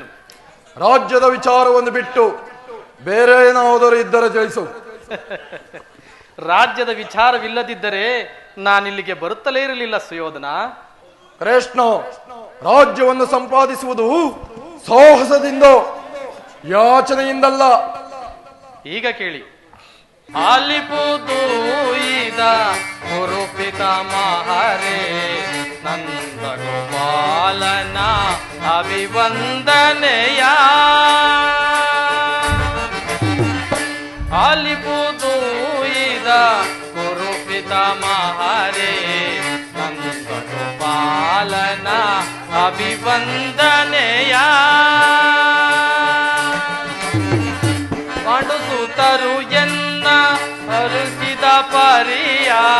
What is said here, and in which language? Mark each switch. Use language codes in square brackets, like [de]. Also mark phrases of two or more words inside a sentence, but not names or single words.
[kn] ರಾಜ್ಯದ ವಿಚಾರವನ್ನು ಬಿಟ್ಟು ಬೇರೆ ಏನಾದರೂ ಇದ್ದರೆ ತಿಳಿಸು. ರಾಜ್ಯದ ವಿಚಾರವಿಲ್ಲದಿದ್ದರೆ ನಾನಿಲ್ಲಿಗೆ ಬರುತ್ತಲೇ ಇರಲಿಲ್ಲ ಸುಯೋಧನ. ಕೃಷ್ಣ, ರಾಜ್ಯವನ್ನು ಸಂಪಾದಿಸುವುದು ಸಾಹಸದಿಂದ, ಯಾಚನೆಯಿಂದಲ್ಲ. ಈಗ ಕೇಳಿ. ಆಲಿಪುದು ಇದ ಗುರುಪಿತ ಮಹರೇ ನಂದ ಗೋಪಾಲನ ಅಭಿವಂದನೆಯ, ಆಲಿಪುದು ಇದ ಗುರುಪಿತ ಮಹರೇ ನಂದ ಗೋಪಾಲನ ಅಭಿವಂದನೆಯ, ಪಾಂಡುಸುತರು ಎನ್ನ ಅರುಚಿದ ಪರಿಯ.